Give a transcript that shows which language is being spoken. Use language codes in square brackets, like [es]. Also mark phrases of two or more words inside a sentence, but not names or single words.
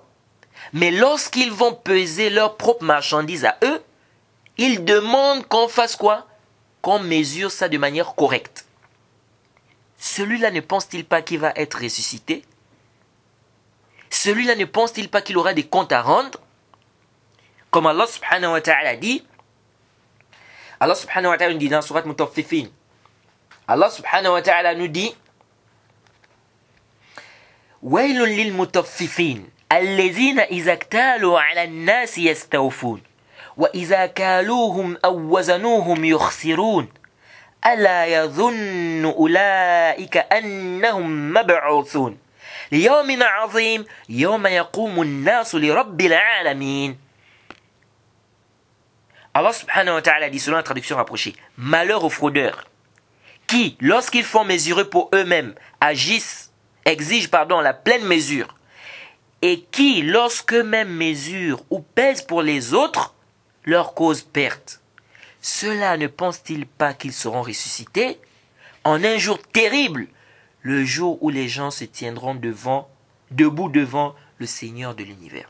[fr] Mais lorsqu'ils vont peser leurs propres marchandises à eux, ils demandent qu'on fasse quoi? Qu'on mesure ça de manière correcte. Celui-là ne pense-t-il pas qu'il va être ressuscité? Celui-là ne pense-t-il pas qu'il aura des comptes à rendre? Comme Allah [ar] سبحانه وتعالى [fr] dit, Allah [ar] سبحانه وتعالى [fr] nous dit dans Surat Mutaffifin, Allah [ar] سبحانه وتعالى [fr] nous dit, [ar] وَيْلٌ لِلْمُطَفِّفِينَ الَّذِينَ إِذَا اكْتَالُوا عَلَى النَّاسِ يَسْتَوْفُونَ وَإِذَا كَالُوهُمْ أَوْ وَزَنُوهُمْ يُخْسِرُونَ أَلَا يَظُنُّ أُولَئِكَ أَنَّهُمْ مَبْعُوثُونَ لِيَوْمٍ عَظِيمٍ يَوْمَ يَقُومُ النَّاسُ لِرَبِّ الْعَالَمِينَ. [fr] Allah [ar] سبحانه وتعالى [fr] dit selon la traduction rapprochée, malheur aux fraudeurs qui, lorsqu'ils font mesurer pour eux-mêmes, exigent la pleine mesure, et qui, lorsqu'eux-mêmes mesurent ou pèsent pour les autres, leur cause perte. Ceux-là ne pensent-ils pas qu'ils seront ressuscités en un jour terrible, le jour où les gens se tiendront debout devant le Seigneur de l'univers.